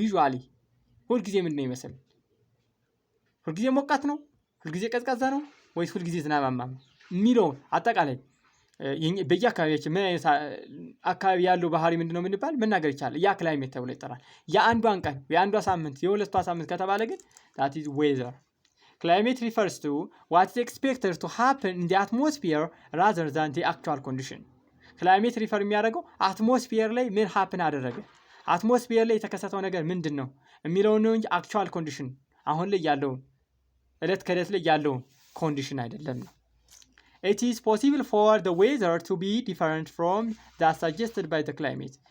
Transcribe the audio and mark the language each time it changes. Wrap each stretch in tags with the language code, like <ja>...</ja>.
<am>ዩዥዋሊ ሁልጊዜ ምንድን ነው ይመስል? ሁልጊዜ ሞቃት ነው? ሁልጊዜ ቀዝቃዛ ነው ወይስ ሁልጊዜ ዝናባማ ነው የሚለውን አጠቃላይ በየአካባቢያችን ምን አይነት አካባቢ ያለው ባህሪ ምንድነው የምንባል መናገር ይቻላል። ያ ክላይሜት ተብሎ ይጠራል። የአንዷን ቀን የአንዷ ሳምንት የሁለቷ ሳምንት ከተባለ ግን</am> <en>that is weather. Climate refers to what is expected to happen in the atmosphere rather than the actual condition.</en> <am>ክላይሜት ሪፈር የሚያደርገው አትሞስፌር ላይ ምን happen አደረገ፣ አትሞስፌር ላይ የተከሰተው ነገር ምንድን ነው የሚለውን ነው እንጂ</am> <en>actual condition</en> <am>አሁን ላይ ያለውን እለት ከእለት ላይ ያለውን ኮንዲሽን አይደለም ነው።</am> <en>It is possible for the weather to be different from that suggested by the climate.</en>